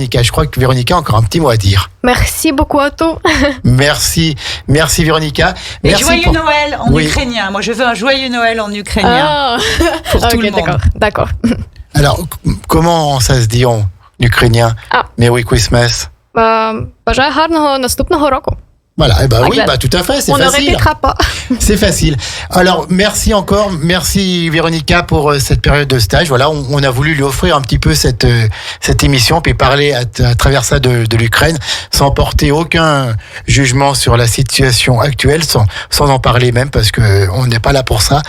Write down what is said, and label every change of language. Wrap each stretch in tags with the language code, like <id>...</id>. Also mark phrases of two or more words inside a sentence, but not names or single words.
<fr>Je crois que Véronica a encore un petit mot à dire. Merci beaucoup à tous. Merci Véronica. Et joyeux Noël en ukrainien. Moi, je veux un joyeux Noël en ukrainien pour tout le monde. D'accord. Alors, comment ça se dit en ukrainien?</fr> <en>Merry Christmas.</en> <uk>Бажаю гарного наступного року.</uk> <fr>Voilà, tout à fait, c'est facile. On ne répétera pas. C'est facile. Alors, merci Véronica pour cette période de stage. Voilà, on a voulu lui offrir un petit peu cette émission, puis parler à travers ça de l'Ukraine, sans porter aucun jugement sur la situation actuelle, sans en parler même, parce que on n'est pas là pour ça.</fr>